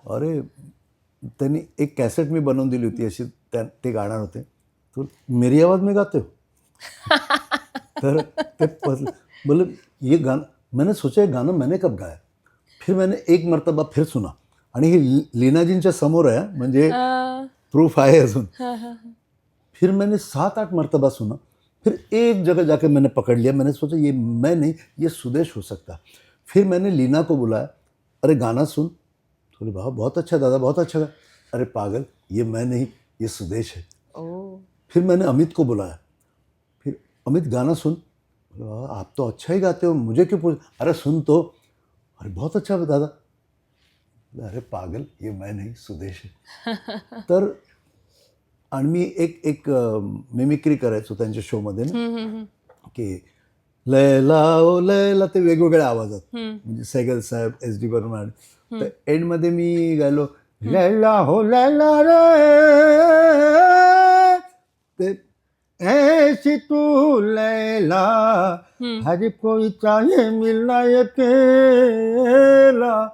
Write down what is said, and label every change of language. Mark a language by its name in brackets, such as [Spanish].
[Marathi] अरे, त्यांनी एक कॅसेट मी बनवून दिली होती, अशी ते गाणार होते, [Hindi] तो मेरी आवाज में गाते हो. [Marathi] तर ते [Hindi] बोले ये गाना, मैंने सोचा ये गाना मैंने कब गाया. फिर मैंने एक मर्तबा फिर सुना, [Marathi] आणि हे लीनाजींच्या समोर आहे, म्हणजे प्रूफ आहे अजून. [Hindi] फिर मैंने 7-8 मर्तबा सुना, फिर एक जगह जाके मैंने पकड़ लिया. मैंने सोचा ये मैं नहीं, ये सुदेश हो सकता. फिर मैंने लीना को बुलाया, अरे गाना सुन. बोले वाह बहुत अच्छा दादा, बहुत अच्छा. अरे पागल, ये मैं नहीं, ये सुदेश है. फिर मैंने अमित को बुलाया, फिर अमित गाना सुन. बोले वाह आप तो अच्छा ही गाते हो, मुझे क्यों पूछ. अरे सुन तो. अरे बहुत अच्छा दादा. अरे पागल, ये मैं नहीं, सुदेश है. [Marathi] तर आणि मी एक मिमिक्री करायचो त्यांच्या शोमध्ये ना, की लैला ओ लैला, ते वेगवेगळ्या आवाजात, म्हणजे सैगल साहेब, SD बर्मन. तर एंडमध्ये मी गायलो लैला हो लैला रे, ते [Hindi] ऐसी तू लैला हर कोई चाहे मिलना अकेला.